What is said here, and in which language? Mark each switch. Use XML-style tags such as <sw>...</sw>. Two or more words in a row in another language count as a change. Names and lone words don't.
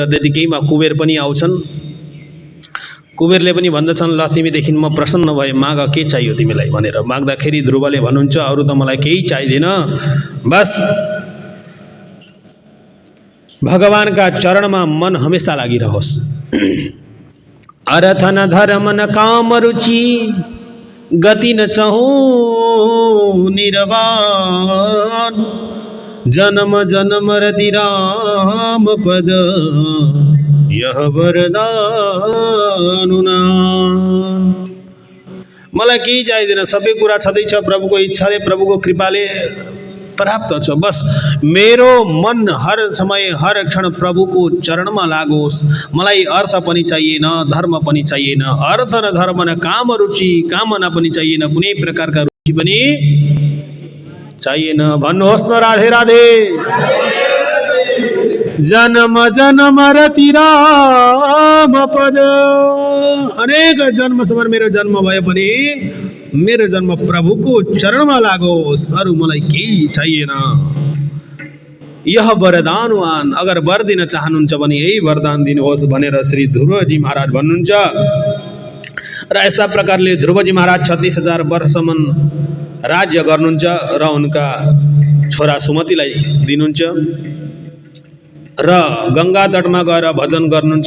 <ne>त्यतिकैमा कुबेर पनि आउँछन्। कुबेरले पनि भन्दछन्, ल तिमीदेखि म प्रसन्न भए, माग के चाहियो तिमीलाई भनेर माग्दाखेरि ध्रुवले भन्नुहुन्छ, अरू त मलाई केही चाहिँदैन, बस भगवानका चरणमा मन हमेसा लागिरहोस्।</ne> <awa>अर्थ न धर्म न काम रुचि, गति न चाहूं निर्वाण, जन्म जन्म रति राम पद यह वरदान।</awa> <ne>मलाई केही चाहिँदैन, सबै कुरा छँदैछ, प्रभुको इच्छाले प्रभुको कृपाले प्राप्त छ। बस मेरो मन हर समय हर क्षण प्रभुको चरणमा लागोस्। मलाई अर्थ पनि चाहिएन, धर्म पनि चाहिएन,</ne> <awa>अर्थ न धर्म न काम रुचि,</awa> <ne>कामना पनि चाहिएन, कुनै प्रकारका रुचि पनि चाहिएन। भन्नुहोस् न राधे राधे।</ne> <awa>जन्म जन्म रति राम पद,</awa> <ne>अनेक जन्मसम्म मेरो जन्म भए पनि मेरो जन्म प्रभुको चरणमा लागोस्, अरू मलाई केही चाहिएन।</ne> <awa>यह वरदानवान,</awa> <ne>अगर वर दिन चाहनुहुन्छ भने यही वरदान दिनुहोस् भनेर श्री ध्रुवजी महाराज भन्नुहुन्छ। र यस्ता प्रकारले ध्रुवजी महाराज 36,000 वर्षसम्म राज्य गर्नुहुन्छ र उनका छोरा सुमतिलाई दिनुहुन्छ र गङ्गा तटमा गएर भजन गर्नुहुन्छ।</ne>